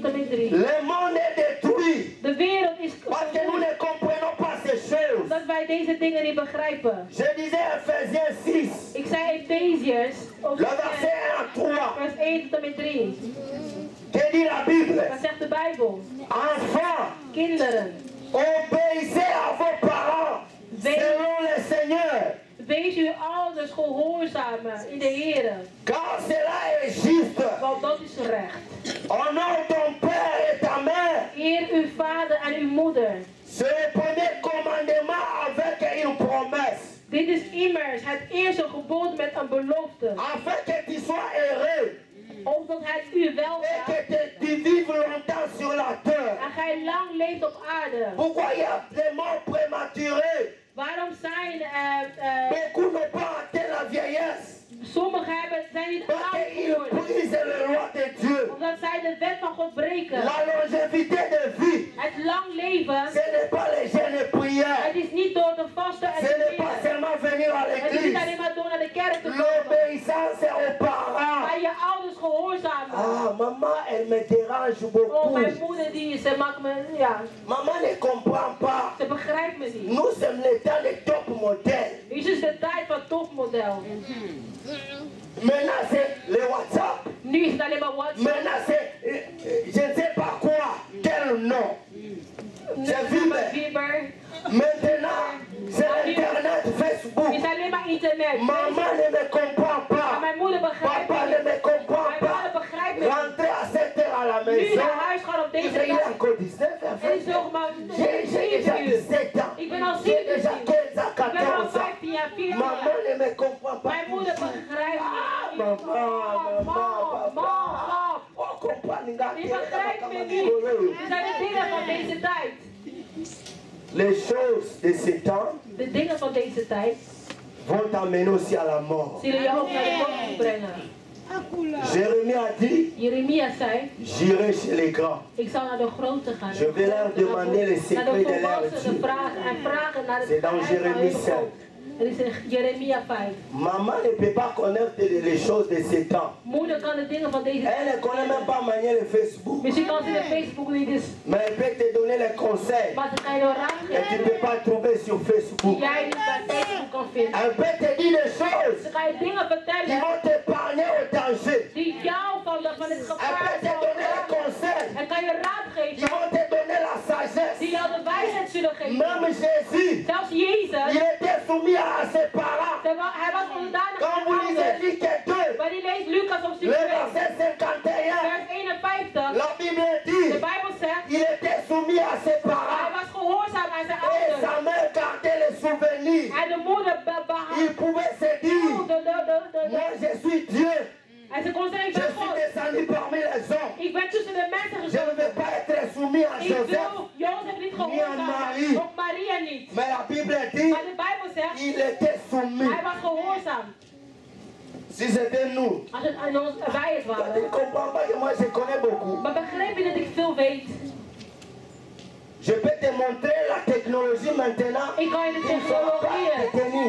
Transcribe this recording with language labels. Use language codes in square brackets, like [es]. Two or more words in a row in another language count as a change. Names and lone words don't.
[fr] 3. Le monde est détruit. [nl] De wereld is [fr] Parce que nous ne comprenons pas ces choses. [nl] omdat wij deze dingen niet begrijpen. [fr] Je disais Ephésiens 6. [nl] Ik zei Efeziërs, [fr] Le verset 1 à 3. [nl] vers 1 tot en met 3. [fr] Que dit la Bible? [nl] Wat zegt de Bijbel? [fr] Enfants, [nl] Kinderen, [fr] obéissez à vos parents selon le Seigneur. [nl] wees uw ouders gehoorzamen in de Heer. [fr] Car cela est juste. [nl] Want dat is recht. [fr] Honore ton père et ta mère. [nl] Eer uw vader en uw moeder. [fr] C'est le premier commandement avec une promesse. [nl] Dit is immers het eerste gebod met een belofte. [fr] Afin que tu sois heureux. [nl] Opdat het u wel [fr] Et [nl] gaat. [fr] que tu vives longtemps sur la terre. [nl] En gij lang leeft op aarde. [fr] Pourquoi il y a des morts prématurés? [nl] Waarom zijn [fr] Beaucoup n'ont pas atteint la vieillesse. [nl] sommigen zijn niet [fr] Parce [nl] oud [fr] qu'ils [nl] geworden? [fr] brisent le loi de Dieu. [nl] Omdat zij de wet van God breken. [fr] La longévité de vie, [nl] Het lang leven, [fr] ce n'est pas les jeûnes et prières. [nl] het is niet door te vasten en [fr] Ce [nl] te [fr] n'est pas [nl] bidden. [fr] seulement venir à [nl] Het is niet [fr] l'église. [nl] alleen maar door naar de kerk te komen. [fr] L'obéissance aux parents. [nl] Maar je ouders gehoorzamen. [fr] Ah, maman, elle me dérange [nl] Oh, [fr] beaucoup. [nl] mijn moeder die, ze maakt me, ja, [fr] Maman ne comprend pas. [nl] ze begrijpt me niet. [fr] Nous sommes le temps des top modèles. [nl] Dit is de tijd van topmodel. [fr] Maintenant, c'est le WhatsApp. [nl] Nu is het alleen maar WhatsApp. [fr] Maintenant, c'est je ne sais pas quoi. Quel nom? [nl] Nu [fr] C'est [nl] is het maar [fr] Viber. [nl] Viber. [fr] Maintenant, c'est Internet, Facebook. [nl] Het is alleen maar internet. [fr] Maman ne me comprend [nl] Maar [fr] pas. [nl] mijn moeder begrijpt [fr] Papa [nl] me [fr] ne [nl] niet. [fr] me comprend [nl] Mijn [fr] pas. [nl] vader begrijpt me niet. [fr] Rentrer à 7 heures à la [nl] Nu [fr] maison. [nl] naar huis gaan op deze [fr] Il est [nl] dag. [fr] encore 19 [nl] Het is [fr] heures. [nl] nog maar [fr] J'ai déjà [nl] 7 uur. [fr] 17 ans. [nl] Ik ben al [fr] J'ai déjà [nl] 17. [fr] 15 ans, [nl] Ik ben al [fr] 14 ans. [nl] 15 jaar, 14 [fr] Maman [nl] jaar. [fr] ne me comprend pas. [nl] Mijn moeder begrijpt me niet. [fr] Maman, [nl] Mama. [fr] Oh, comprends, [nl] Die begrijpt me niet. Het zijn de dingen van deze tijd. [fr] Les choses de ce temps [nl] De dingen van deze tijd [fr] vont t'amener aussi à la mort. [nl] zullen je ook naar de dood brengen. [fr] Jérémie a dit, [nl] Jeremia zei, [fr] j'irai chez les grands. [nl] ik zal naar de grote gaan. [fr] Je vais leur demander les [nl] Naar [fr] secrets [nl] de [fr] de leur [nl] volwassenen [fr] Dieu. [nl] vragen en vragen naar het [fr] C'est dans [nl] geheim van [fr] Jérémie [nl] hun [fr] 5. [nl] God. Het is in Jeremia 5. [fr] Maman ne peut pas connaître les choses de ce temps. [nl] Moeder kan de dingen van deze [fr] Elle ne connaît même pas manier le Facebook. [nl] Misschien kan ze de Facebook niet eens, [fr] Mais elle peut te donner les conseils [nl] maar ze kan je wel raad [fr] que tu ne [nl] geven [fr] peux pas trouver sur [nl] die [fr] Facebook. [nl] jij niet bij Facebook kan vinden. [fr] Elle peut te dire des choses [nl] Ze kan je dingen [fr] qui [nl] vertellen [fr] vont t'épargner au danger. [nl] die jou van het [fr] Elle [nl] gevaar [fr] peut te [nl] zal [fr] donner les [nl] redden. [fr] conseils [nl] En kan je raad [fr] qui [nl] geven [fr] vont te donner la sagesse. [nl] die jou de wijsheid zullen geven. [fr] Même Jésus, [nl] Zelfs Jezus, [fr] il était soumis à ses parents. [nl] hij was onderdanig [fr] Quand [nl] aan [fr] vous [nl] zijn [fr] lisez [nl] ouders. [fr] Luc 2, [nl] Maar die leest Lucas op [fr] le verset 51, [nl] vers 51. [fr] la Bible [nl] De [fr] dit, [nl] Bijbel zegt, [fr] il était soumis à ses [nl] hij [fr] parents. [nl] was gehoorzaam aan zijn [fr] Et [nl] ouders. [fr] sa mère gardait les souvenirs. [nl] En de moeder [fr] Il pouvait se dire, moi je suis Dieu. [nl] En ze kon zeggen, ik [fr] Je [nl] ben [fr] suis [nl] God. [fr] descendu parmi les hommes. [nl] Ik ben tussen de mensen [fr] Je ne [nl] gezonden. [fr] veux pas être soumis à [nl] Ik [fr] Joseph. [nl] wil Jozef niet Ni aan Marie. gehoorzaam. Ook Maria niet. [fr] Mais la Bible dit, [nl] Maar de Bijbel zegt, [fr] il était soumis. [nl] hij was gehoorzaam. [fr] Si c'était nous, [nl] Als het aan ons, wij het [fr] tu ne [nl] waren. [fr] comprends pas que moi je connais beaucoup. [nl] Maar begrijp je dat ik veel weet? [fr] Je peux te montrer la technologie maintenant. [nl] Ik kan je de [fr] Il ne faut pas [nl] technologieën [fr] te tenir.